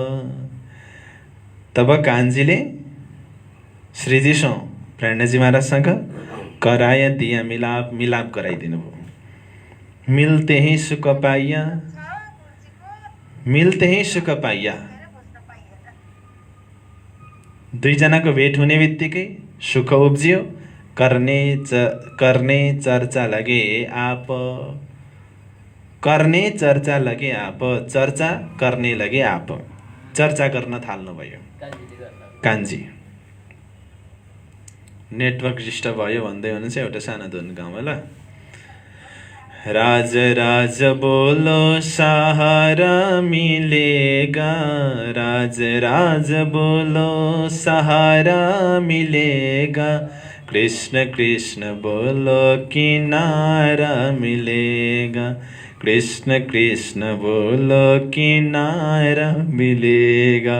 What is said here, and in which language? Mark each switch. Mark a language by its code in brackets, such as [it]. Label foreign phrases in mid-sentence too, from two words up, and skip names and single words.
[ne] तब कांजीले श्रीजी सो प्रणजी महाराजसँग [hi] कराया दिया मिलाप, [ne] मिलाप गराइदिनु भयो। [hi] मिलते ही सुख पाइया, मिलते ही सुख पाइया। [ne] दुईजनाको भेट हुने बित्तिकै सुख उब्जियो। [hi] करने चर्चा लगे आप, करने चर्चा लगे आप, चर्चा करने लगे आप। [ne] चर्चा गर्न थाल्नुभयो कान्छी। [en] network disturb [ne] भयो भन्दै हुनुहुन्छ, एउटा सानो धुन गाउँ ल। [hi] राज राज बोलो सहारा मिलेगा, राज राज बोलो सहारा मिलेगा। कृष्ण कृष्ण बोलो किनारा मिलेगा, कृष्ण कृष्ण बोलो किनारा मिलेगा।